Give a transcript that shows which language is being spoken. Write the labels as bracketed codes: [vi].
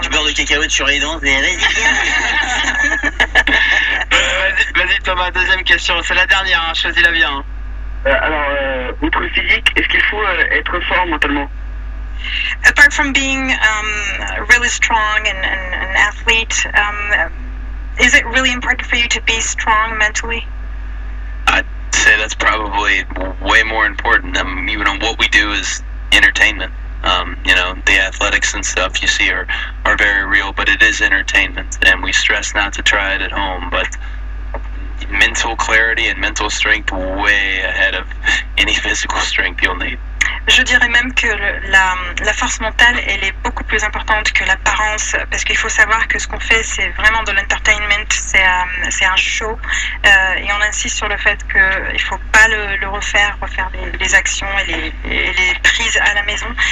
[fr] Du beurre de cacahuète sur les dents, c'est Vas-y Thomas, deuxième question. C'est la dernière, hein, choisis-la bien. Alors, outre le physique, est-ce qu'il faut être fort mentalement? [en] Apart from being really strong and an athlete, is it really important for you to be strong mentally? I'd say that's probably way more important. Even on what we do is entertainment. You know, the athletics and stuff you see are very real, but it is entertainment, and we stress not to try it at home. But mental clarity and mental strength way ahead of any physical strength you'll need. [fr] Je dirais même que la force mentale, elle est beaucoup plus importante que l'apparence, parce qu'il faut savoir que ce qu'on fait, c'est vraiment de l'entertainment, c'est un show, et on insiste sur le fait qu'il ne faut pas le refaire les actions et les prises à la maison.